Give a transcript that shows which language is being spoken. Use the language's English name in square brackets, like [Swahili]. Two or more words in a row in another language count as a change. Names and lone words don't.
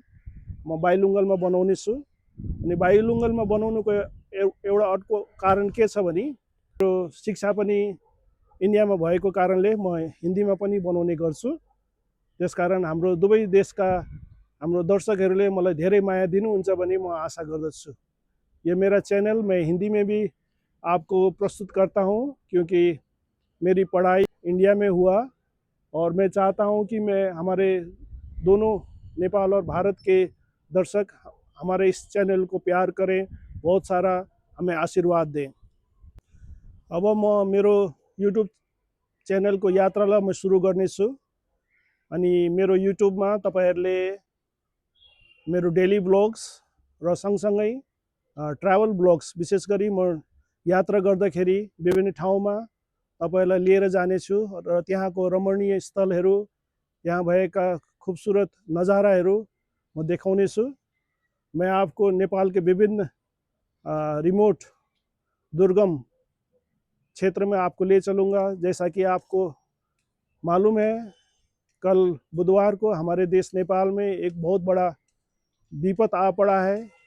[Nepali] म बाइलिङ्गुअलमा बनाउने छु। अनि बाइलिङ्गुअलमा बनाउनुको एउटा अर्को कारण के छ भने मेरो शिक्षा पनि इन्डियामा भएको कारणले म हिन्दीमा पनि बनाउने गर्छु। त्यसकारण हाम्रो दुवै देशका हाम्रो दर्शकहरूले मलाई धेरै माया दिनुहुन्छ भन्ने म आशा गर्दछु। [Hindi] ये मेरा चैनल मैं हिंदी में भी आपको प्रस्तुत करता हूँ, क्योंकि मेरी पढ़ाई इंडिया में हुआ और मैं चाहता हूँ कि मैं हमारे दोनों नेपाल और भारत के दर्शक हमारे इस चैनल को प्यार करें, बहुत सारा हमें आशीर्वाद दें। [Nepali] अब म मेरो युट्युब च्यानलको यात्रालाई म सुरु गर्नेछु। अनि मेरो युट्युबमा तपाईँहरूले मेरो [English] daily blogs [Nepali] र सँगसँगै [English] travel blogs, [Nepali] विशेष गरी म यात्रा गर्दाखेरि विभिन्न ठाउँमा तपाईँलाई लिएर जानेछु र त्यहाँको रमणीय स्थलहरू, यहाँ भएका खूबसूरत नजाराहरू म देखाउनेछु। [Hindi] मैं आपको नेपाल के विभिन्न रिमोट दुर्गम क्षेत्र में आपको ले चलूँगा। जैसा कि आपको मालूम है, कल बुधवार को हमारे देश नेपाल में एक बहुत बड़ा विपत आ पड़ा है।